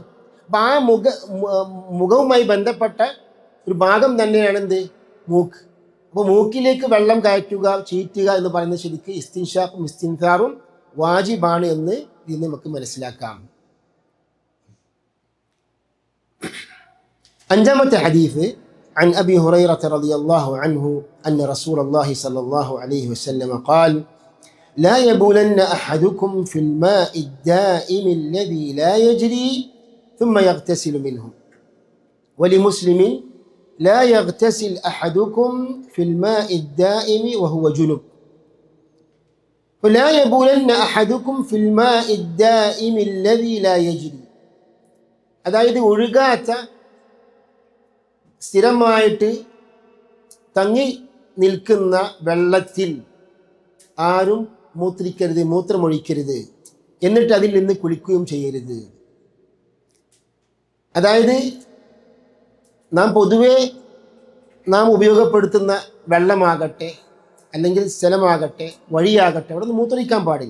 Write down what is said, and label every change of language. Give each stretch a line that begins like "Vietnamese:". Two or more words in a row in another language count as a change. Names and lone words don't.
Malayalam: അപ്പം ആ മുഖവുമായി ബന്ധപ്പെട്ട ഒരു ഭാഗം തന്നെയാണ് എന്ത്? മൂക്ക്. അപ്പോൾ മൂക്കിലേക്ക് വെള്ളം കയറ്റുക, ചീറ്റുക എന്ന് പറയുന്നത് ശരിക്ക് ഇസ്തിൻഷാഖും ഇസ്തിൻസാറും വാജിബാണ് എന്ന് ഇതിൽ നമുക്ക് മനസ്സിലാക്കാം. അഞ്ചാമത്തെ ഹദീസ്
Arabic: عن أبي هريرة رضي الله عنه أن رسول الله صلى الله عليه وسلم قال لا يبولن أحدكم في الماء الدائم الذي لا يجري ثم يغتسل منه ولمسلم لا يغتسل أحدكم في الماء الدائم وهو جنب فلا يبولن أحدكم في الماء الدائم الذي لا يجري.
Malayalam: അതായത് ഒഴുകാത്ത സ്ഥിരമായിട്ട് തങ്ങി നിൽക്കുന്ന വെള്ളത്തിൽ ആരും മൂത്രിക്കരുത്, മൂത്രമൊഴിക്കരുത്, എന്നിട്ട് അതിൽ നിന്ന് കുളിക്കുകയും ചെയ്യരുത്. അതായത് പൊതുവെ നാം ഉപയോഗപ്പെടുത്തുന്ന വെള്ളമാകട്ടെ അല്ലെങ്കിൽ സ്ഥലമാകട്ടെ വഴിയാകട്ടെ അവിടെ നിന്ന് മൂത്രമൊഴിക്കാൻ പാടില്ല.